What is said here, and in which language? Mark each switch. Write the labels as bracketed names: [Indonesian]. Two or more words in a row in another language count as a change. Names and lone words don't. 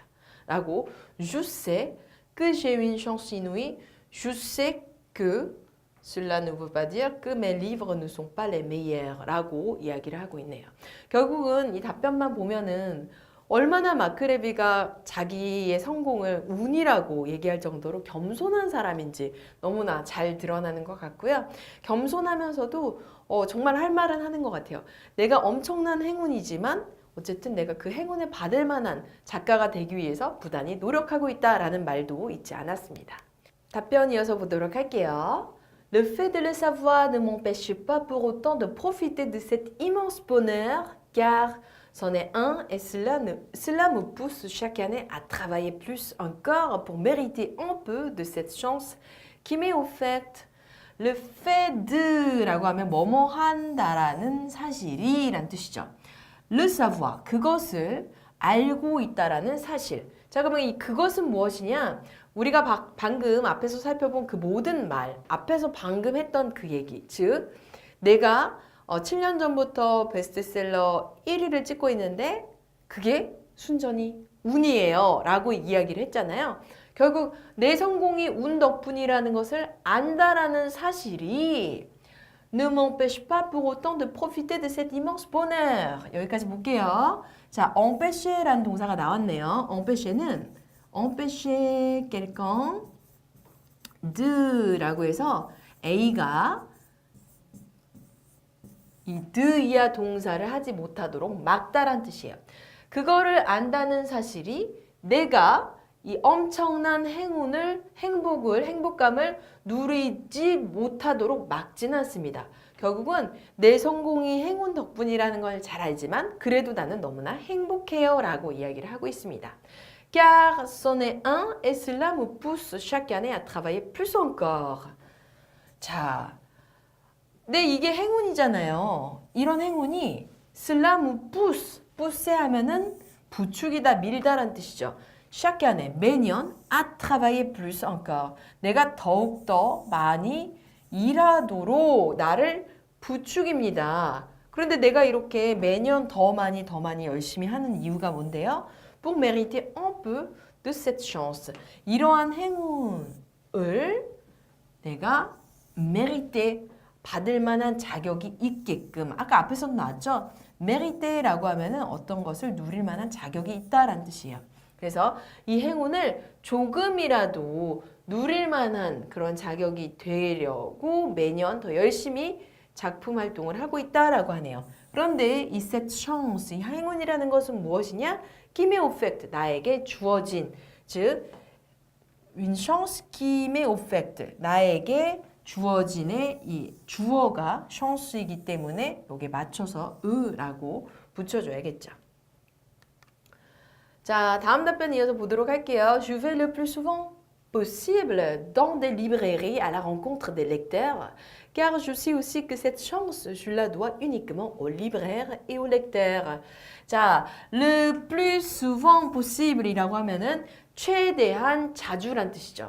[French] 라고 Je sais que j'ai une chance inouïe. Je sais que Cela ne veut pas dire que mes livres ne sont pas les meilleurs [Korean] 라고 이야기를 하고 있네요. 결국은 이 답변만 보면은 얼마나 마크 레비가 자기의 성공을 운이라고 얘기할 정도로 겸손한 사람인지 너무나 잘 드러나는 것 같고요. 겸손하면서도 정말 할 말은 하는 것 같아요. 내가 엄청난 행운이지만 어쨌든 내가 그 행운을 받을 만한 작가가 되기 위해서 부단히 노력하고 있다라는 말도 잊지 않았습니다. 답변 이어서 보도록 할게요. [French] Le fait de le savoir ne m'empêche pas pour autant de profiter de cet immense bonheur, car c'en est un et cela me pousse chaque année à travailler plus encore pour mériter un peu de cette chance qui m'est offerte. Le fait de [Korean] 라고 하면 뭐뭐 한다라는 사실이 라는 뜻이죠. [French] Le savoir, [Korean] 그것을 알고 있다라는 사실. 자, 그러면 이 그것은 무엇이냐? 우리가 방금 앞에서 살펴본 그 모든 말, 앞에서 방금 했던 그 얘기. 즉, 내가 7년 전부터 베스트셀러 1위를 찍고 있는데 그게 순전히 운이에요 라고 이야기를 했잖아요. 결국 내 성공이 운 덕분이라는 것을 안다라는 사실이 [French] ne m'empêche pas pour autant de profiter de cet immense bonheur. [Korean] 여기까지 볼게요. 자, empêcher라는 동사가 나왔네요. empêcher는 [French] empêcher quelqu'un de [Korean] 라고 해서 A가 이 드이야 동사를 하지 못하도록 막다란 뜻이에요. 그거를 안다는 사실이 내가 이 엄청난 행복감을 누리지 못하도록 막지는 않습니다. 결국은 내 성공이 행운 덕분이라는 걸 잘 알지만 그래도 나는 너무나 행복해요 라고 이야기를 하고 있습니다. [French] Car c'en est un et cela me pousse chaque année à travailler plus encore. [Korean] 자, 네, 이게 행운이잖아요. 이런 행운이 [French] cela me pousse, [Korean] pousse 하면은 부축이다, 밀다란 뜻이죠. [French] chaque année, 매년 à travailler plus encore. [Korean] 내가 더욱더 많이 일하도록 나를 부축입니다. 그런데 내가 이렇게 매년 더 많이 열심히 하는 이유가 뭔데요? [French] Pour mériter un peu de cette chance. [Korean] 이러한 행운을 내가 mériter, 받을 만한 자격이 있게끔. 아까 앞에서도 나왔죠? mériter라고 하면은 어떤 것을 누릴 만한 자격이 있다라는 뜻이에요. 그래서 이 행운을 조금이라도 누릴 만한 그런 자격이 되려고 매년 더 열심히 작품 활동을 하고 있다라고 하네요. 그런데 이 [French] cette chance, [Korean] 이 행운이라는 것은 무엇이냐? [French] qui m'est offerte, [Korean] 나에게 주어진, [French] 즉 une chance qui m'est offerte, [Korean] 나에게 주어진의 이 주어가 chance이기 때문에 여기에 맞춰서 으라고 붙여줘야겠죠. 자, 다음 답변 이어서 보도록 할게요. [French] Je vais le plus souvent possible dans des librairies à la rencontre des lecteurs, car je sais aussi que cette chance, je la dois uniquement aux libraires et aux lecteurs. [Korean] 자, [French] le plus souvent possible [Korean] 이라고 하면은 최대한 자주란 뜻이죠.